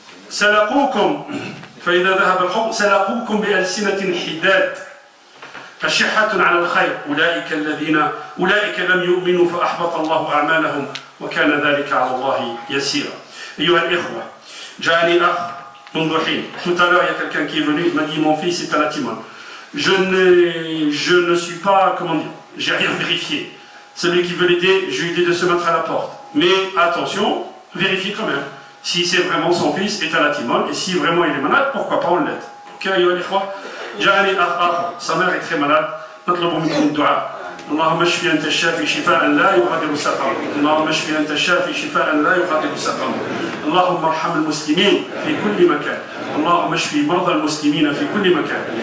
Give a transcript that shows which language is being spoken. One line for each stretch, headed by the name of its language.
Arabic: سلقوكم فإذا ذهب الحب سلقوكم بألسنة حداد أشحة على الخير أولئك لم يؤمنوا فأحبط الله أعمالهم وكان ذلك على الله يسيرا. أيها الإخوة, جاءني أخ منذ حين.
French: Tout à l'heure, il y a quelqu'un qui est venu, il m'a dit mon fils est à la Timone. Je ne suis pas, comment dire, j'ai rien vérifié. Celui qui veut l'aider, je lui ai dit de se mettre à la porte. Mais attention, vérifiez quand même. Si c'est vraiment son fils est à la Timone, et si vraiment il est malade, pourquoi pas on l'aide.
Arabic: Ok, أيها الإخوة, جاءني أخ آخر,
French: sa mère est très malade,
Arabic: نطلب منكم الدعاء. اللهم اشفي أنت الشافي شفاء لا يغادر سقما. اللهم اشفي أنت الشافي شفاء لا يغادر سقما. اللهم ارحم المسلمين في كل مكان. اللهم اشفي مرضى المسلمين في كل مكان.